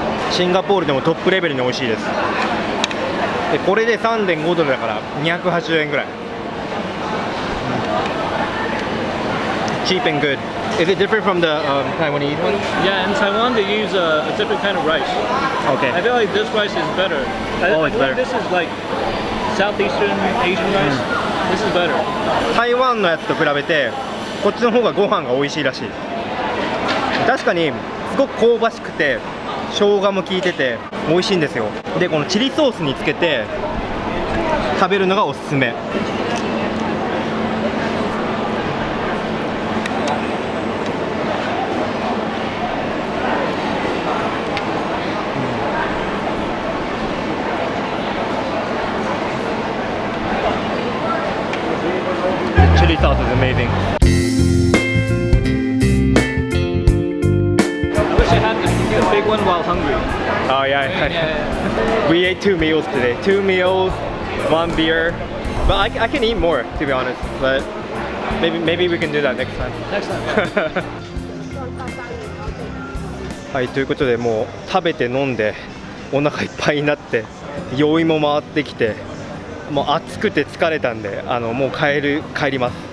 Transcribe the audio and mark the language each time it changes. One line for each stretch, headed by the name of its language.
Japanese: シンガポールでもトップレベルに美味しいです。でこれで3.5ドルだから280円ぐらい。
English: Cheap and good. Is it different from the Taiwanese one? Yeah, in Taiwan they use a different kind of rice. Okay. I feel like this rice is better. Oh, I it's feel like This is like Southeastern Asian rice. This is better.
Japanese: 台湾のやつと比べてこっちの方がご飯が美味しいらしい。確かにすごく香ばしくて生姜も効いてて美味しいんですよ。でこのチリソースにつけて食べるのがおすすめ。
English: Chili sauce is amazing. I wish I had the big one while hungry. Oh yeah. We ate 2 meals today. 2 meals, 1 beer. But I can eat more to be honest. But maybe we can do that next time. Next time.
Japanese: はい、ということでもう食べて飲んでお腹いっぱいになって酔いも回ってきてもう暑くて疲れたんでもう帰ります。